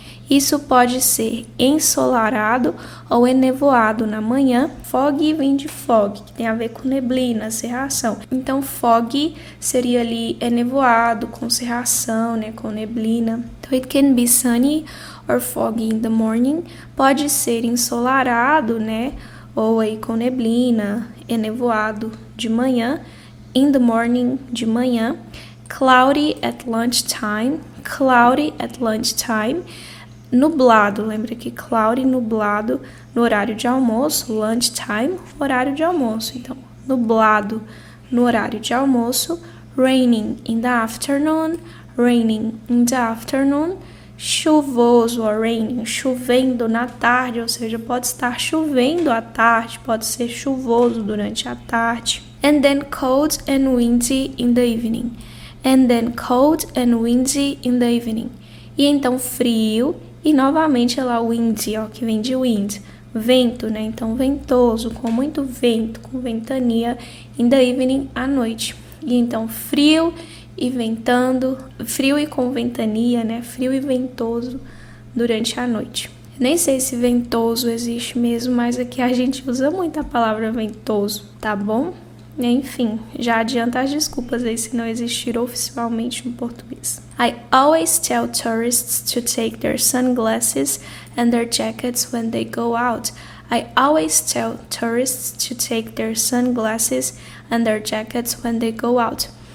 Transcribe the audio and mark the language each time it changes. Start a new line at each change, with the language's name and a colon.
Portuguese: Isso pode ser ensolarado ou enevoado na manhã. Foggy vem de fog, que tem a ver com neblina, cerração. Então, foggy seria ali enevoado, com cerração, né, com neblina.
English: Então, it can be sunny or foggy in the morning.
Portuguese: Pode ser ensolarado, né, ou aí com neblina, enevoado de manhã.
English: in the morning,
Portuguese: de manhã.
English: Cloudy at lunchtime, cloudy at lunchtime.
Portuguese: Nublado, lembra que cloudy, nublado, no horário de almoço, lunchtime, horário de almoço. Então, nublado no horário de almoço.
English: Raining in the afternoon, raining in the afternoon.
Portuguese: Chuvoso or raining, chovendo na tarde, ou seja, pode estar chovendo à tarde, pode ser chuvoso durante a tarde.
English: And then cold and windy in the evening. And then cold and windy in the evening.
Portuguese: E então frio e novamente lá windy, ó, que vem de wind, vento, né? Então ventoso, com muito vento, com ventania,
English: in the evening,
Portuguese: à noite. E então frio e ventando, frio e com ventania, né? Frio e ventoso durante a noite. Nem sei se ventoso existe mesmo, mas aqui a gente usa muito a palavra ventoso, tá bom? Enfim, já adianta as desculpas aí se não existir oficialmente no português.
English: I always tell tourists to take their sunglasses and their jackets when they go out. I always tell tourists to take their sunglasses and their jackets when they go out.